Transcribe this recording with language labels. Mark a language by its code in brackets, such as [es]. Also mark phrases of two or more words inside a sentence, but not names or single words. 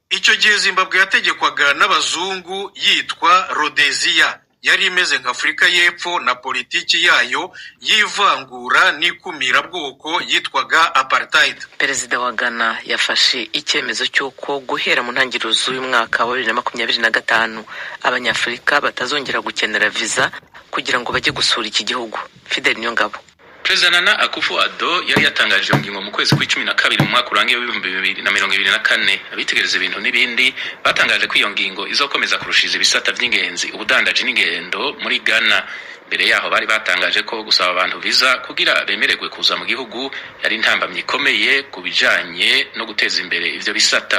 [rw] Icyo gihe Zimbabwe yategekwaga n'abazungu yitwa Rhodesia, yari imeze nka Afurika y'Epfo na politiki yayo y'ivangura n'ikumira bwoko yitwaga apartheid. Perezida wa Ghana yafashe icyemezo cy'uko guhera mu ntangiriro z'uyu mwaka wa 2025 abanyafurika batazongera gukenera visa kugira ngo bajye gusura iki gihugu. Fidel Nyongabo. Perezida Nana Akufo-Addo yari yatangaje ingingo mu kwezi kwa12 mu mwaka urangiye w'2024. [rn] Abitegereza ibintu n'ibindi batangaje ko iyo ngingo izokomeza kurushiza ibisata by'ingenzi ubudandaji n'ingendo muri Ghana. Mbere yaho bari batangaje ko gusaba abantu visa kugira bemererwe kuza mu gihugu yari intambamye ikomeye kubijanye no guteza imbere ivyo bisata.